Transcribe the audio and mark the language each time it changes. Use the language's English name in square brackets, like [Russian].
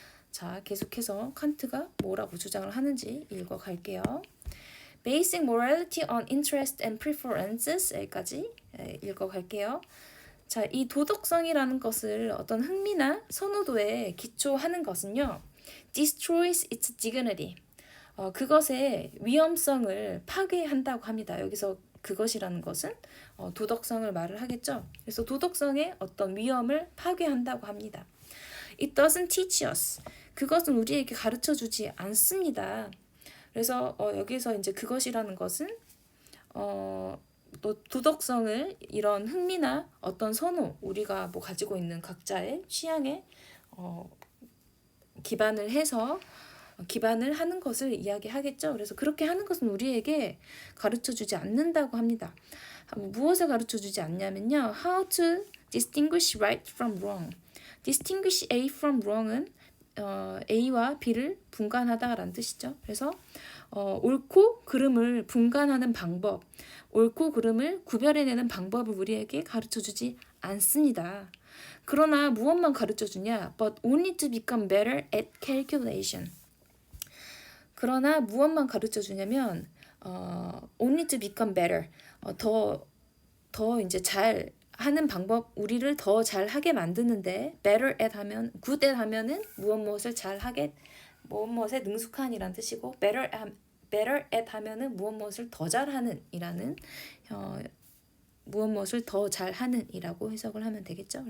[Korean] 자, 계속해서 칸트가 뭐라고 주장을 하는지 읽어갈게요. [English] Basing morality on interest and preferences [Korean] 여기까지 읽어갈게요. 자, 이 도덕성이라는 것을 어떤 흥미나 선호도에 기초하는 것은요. [English] destroys its dignity. [Korean] 그것의 위험성을 파괴한다고 합니다. 여기서 그것이라는 것은 도덕성을 말을 하겠죠. 그래서 도덕성의 어떤 위험을 파괴한다고 합니다. [English] It doesn't teach us. [Korean] 그것은 우리에게 가르쳐 주지 않습니다. 그래서 여기서 이제 그것이라는 것은 또 도덕성을 이런 흥미나 어떤 선호, 우리가 뭐 가지고 있는 각자의 취향에 기반을 해서 기반을 하는 것을 이야기하겠죠. 그래서 그렇게 하는 것은 우리에게 가르쳐주지 않는다고 합니다. 무엇을 가르쳐주지 않냐면요. [English] How to distinguish right from wrong. distinguish A from wrong은 [Korean] A와 B를 분간하다라는 뜻이죠. 그래서 옳고 그름을 분간하는 방법, 옳고 그름을 구별해내는 방법을 우리에게 가르쳐주지 않습니다. 그러나 무엇만 가르쳐주냐? [English] But only to become better at calculation. [Korean] 그러나 무엇만 가르쳐주냐면 [English] only to become better. [Korean] 더 이제 잘 하는 방법, 우리를 더 잘하게 만드는데 better at 하면 good at 하면은 무엇을 잘하게 무엇에 능숙한이란 뜻이고 better at 하면은 무엇을 더 잘하는 이라는 무엇을 더 잘하는 이라고 해석을 하면 되겠죠.